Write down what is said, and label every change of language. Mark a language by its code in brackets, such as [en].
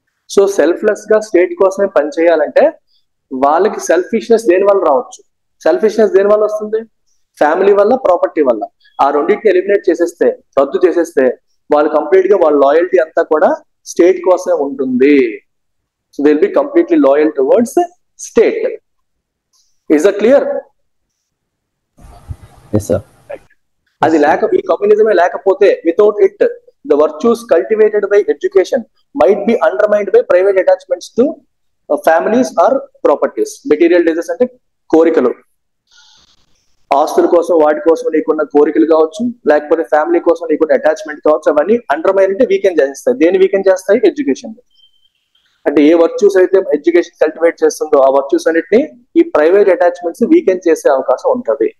[te] So selfless గా state కోసమే పనిచేయాలంటే వాళ్ళకి సెల్ఫిష్నెస్ దేని వల్ల రావచ్చు, సెల్ఫిష్నెస్ దేని వల్ల వస్తుంది, ఫ్యామిలీ వల్ల, ప్రాపర్టీ వల్ల. ఆ రెండింటిని ఎలిమినేట్ చేసేస్తే, రద్దు చేసేస్తే వాళ్ళు కంప్లీట్ గా వాళ్ళ లాయల్టీ అంతా కూడా స్టేట్ కోసమే ఉంటుంది. [en] So they will be completely loyal towards state. Is that clear? [te] అది ఈ కమ్యూనిజమే లేకపోతే, [en] Without it the virtues cultivated by education might be undermined by private attachments to families or properties. [te] Material desires అంటే కోరికలు, ఆస్తుల కోసం వాటి కోసం నీకున్న కోరికలు కావచ్చు, లేకపోతే ఫ్యామిలీ కోసం నీకున్న అటాచ్మెంట్ కావచ్చు, అవన్నీ అండర్మైన్ అంటే వీకెండ్ చేస్తాయి. దేని వీకెండ్ చేస్తాయి? ఎడ్యుకేషన్. అంటే ఏ వర్చ్యూస్ అయితే ఎడ్యుకేషన్ కల్టివేట్ చేస్తుందో ఆ వర్చ్యూస్ అన్నిటిని ఈ ప్రైవేట్ అటాచ్మెంట్స్ వీకెండ్ చేసే అవకాశం ఉంటుంది.